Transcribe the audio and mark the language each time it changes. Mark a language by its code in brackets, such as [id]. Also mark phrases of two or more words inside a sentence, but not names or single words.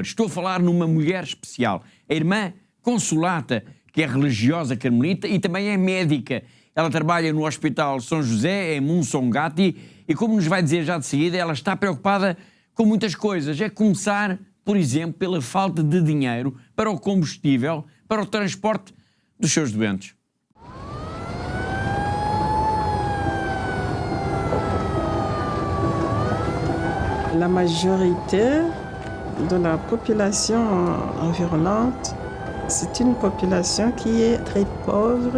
[pt] Estou a falar numa mulher especial, a irmã Consolata, que é religiosa carmelita e também é médica. Ela trabalha no Hospital São José, em Musongati, e como nos vai dizer já de seguida, ela está preocupada com muitas coisas. É começar, por exemplo, pela falta de dinheiro para o combustível, para o transporte dos seus doentes. [fr] La majorité de la population environnante, c'est une population qui est très pauvre.